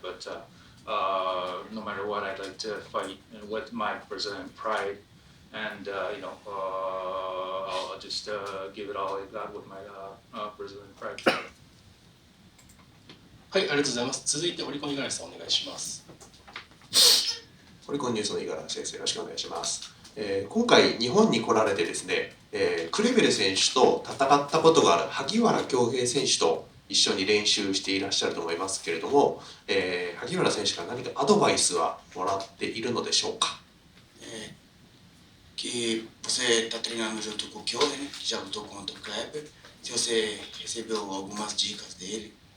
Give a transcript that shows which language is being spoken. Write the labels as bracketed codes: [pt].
[en] But no matter what, I'd like to fight with my Brazilian pride, and I'll just give it all I got with my Brazilian pride. [ja] はい、ありがとうございます。続いてオリコン五十嵐さんお願いします。オリコンニュースの五十嵐先生、よろしくお願いします。今回日本に来られてですね、クレベル選手と戦ったことがある萩原恭平選手と一緒に練習していらっしゃると思いますけれども、萩原選手から何かアドバイスはもらっているのでしょうか。 [pt] Que você está treinando junto com o Kyohe, né? Que já lutou contra o Kleber. Se você recebeu algumas dicas dele.